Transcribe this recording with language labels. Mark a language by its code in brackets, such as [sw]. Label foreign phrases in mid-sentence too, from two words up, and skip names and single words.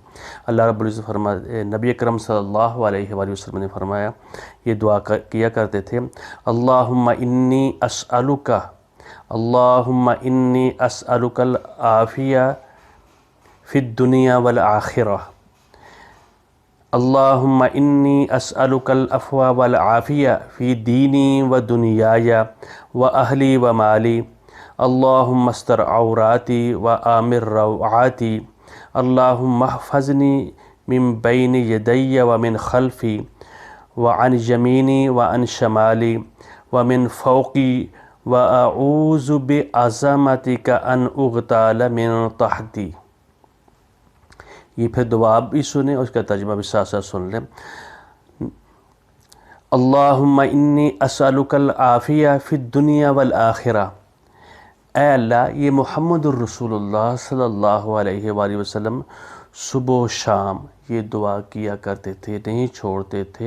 [ar] اللہ رب العزت [ur] نبی کرم [ar] صلی اللہ علیہ وآلہ وسلم [ur] نے فرمایا، یہ دعا کیا کرتے تھے، [ar] اللہم انی اسألک، اللہم انی اسألک العافیہ فی الدنیا والآخرہ، اللہم انی اسألک العفو والعافیہ فی دینی و دنیای و اہلی و مالی، اللہم استر عوراتی و آمر روعاتی، اللہم احفظنی من بین یدی و من خلفی و عن یمینی و عن شمالی و من فوقی و اعوذ بعظمتک ان اغتال من تحتی۔ [ur] یہ پھر دعا بھی سنیں اور اس کا ترجمہ بھی ساتھ ساتھ سن لیں۔ [ar] اللہم انی اسألک العافیہ فی الدنیا والآخرہ، [ur] اے اللہ، یہ [ar] محمد الرسول اللہ صلی اللہ علیہ وآلہ وسلم [ur] صبح و شام یہ دعا کیا کرتے تھے، نہیں چھوڑتے تھے۔